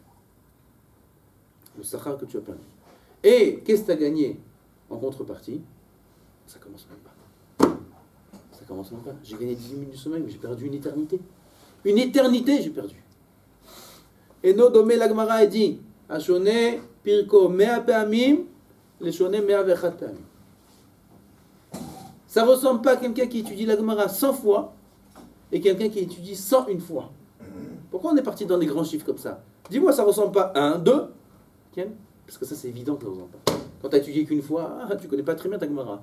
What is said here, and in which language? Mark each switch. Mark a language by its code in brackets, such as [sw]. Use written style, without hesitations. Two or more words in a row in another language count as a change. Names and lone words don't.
[fr] Le sachar que tu as perdu. Et qu'est-ce que tu as gagné en contrepartie? Ça commence même pas. Ça commence même pas. J'ai gagné 10 minutes de sommeil, mais j'ai perdu une éternité. Une éternité, j'ai perdu. Et no domé l'agmara a dit, [he] השונה פרקו מאה פעמים, [fr] les [he] שונה מאה ואחת פעמים. [fr] Ça ne ressemble pas à quelqu'un qui étudie la Gemara 100 fois et quelqu'un qui étudie 101 fois. Pourquoi on est parti dans des grands chiffres comme ça? Dis-moi, ça ne ressemble pas à 1, 2. Parce que ça, c'est évident que ça ne ressemble pas. Quand tu n'as étudié qu'une fois, tu ne connais pas très bien ta Gemara.